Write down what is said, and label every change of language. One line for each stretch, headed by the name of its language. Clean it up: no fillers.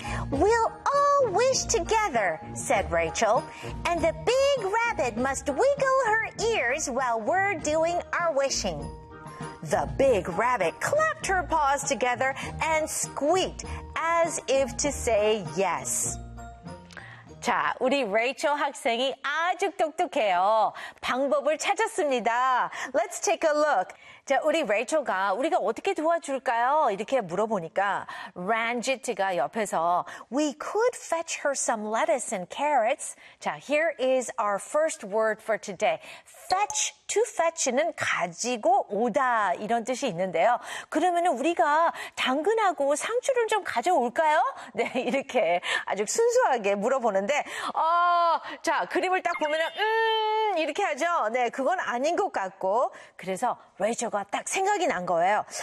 English: We'll all wish together, said Rachel, and the big rabbit must wiggle her ears while we're doing our wishing. The big rabbit clapped her paws together and squeaked as if to say yes.
Korean: 자, 우리 레이첼 학생이 아주 똑똑해요. 방법을 찾았습니다.
English: Let's take a look.
Korean: 자, 우리 레이첼가 우리가 어떻게 도와줄까요? 이렇게 물어보니까 Ranjit가 옆에서
English: We could fetch her some lettuce and carrots. 자, here is our first word for today.
Korean: Fetch, to fetch는 가지고 오다 이런 뜻이 있는데요. 그러면 우리가 당근하고 상추를 좀 가져올까요? 네, 이렇게 아주 순수하게 물어보는데 자, 그림을 딱 보면은 이렇게 하죠. 네, 그건 아닌 것 같고 그래서 레이첼 가 딱 생각이 난 거예요.